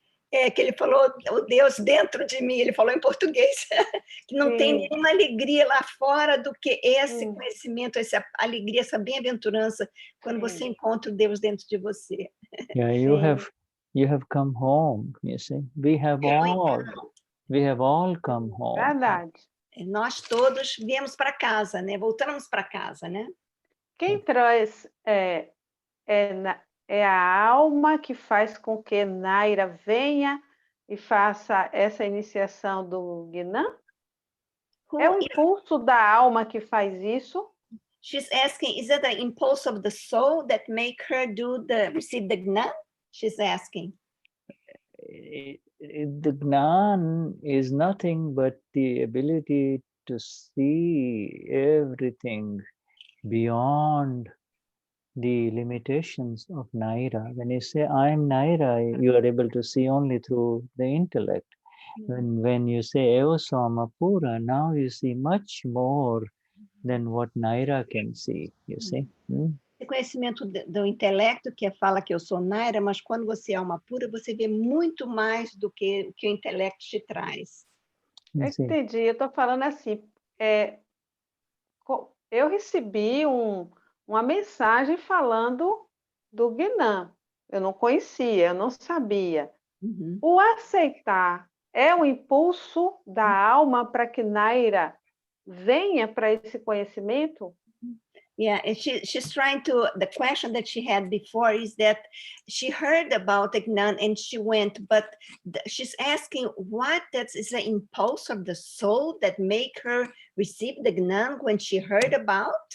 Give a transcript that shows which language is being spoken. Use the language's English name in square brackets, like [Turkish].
[Portuguese] É que ele falou, o Deus dentro de mim, ele falou em português, que não tem nenhuma alegria lá fora do que esse conhecimento, essa alegria, essa bem-aventurança, quando você encontra o Deus dentro de você. [English] Yeah, you have come home, you see. We have all come home. [Portuguese] Verdade. Nós todos viemos para casa, né? Voltamos para casa, né? Quem traz é a alma que faz com que Naira venha e faça essa iniciação do Gnan? É o impulso da alma que faz isso? [English] She's asking, is it the impulse of the soul that make her receive the Gnan? She's asking. The Gnan is nothing but the ability to see everything beyond the limitations of Naira. When you say, I'm Naira, you are able to see only through the intellect. When you say, Evasoma Pura, now you see much more than what Naira can see, you see. [Portuguese] Esse conhecimento do intelecto, que fala que eu sou Naira, mas quando você é alma pura, você vê muito mais do que o que o intelecto te traz. Entendi, eu estou falando assim, eu recebi uma mensagem falando do Gnan. Eu não conhecia, eu não sabia. O aceitar é o impulso da alma para que Naira venha para esse conhecimento? [English] Yeah, and she's trying to, the question that she had before is that she heard about the Gnan and she went, but she's asking what is the impulse of the soul that make her receive the Gnan when she heard about?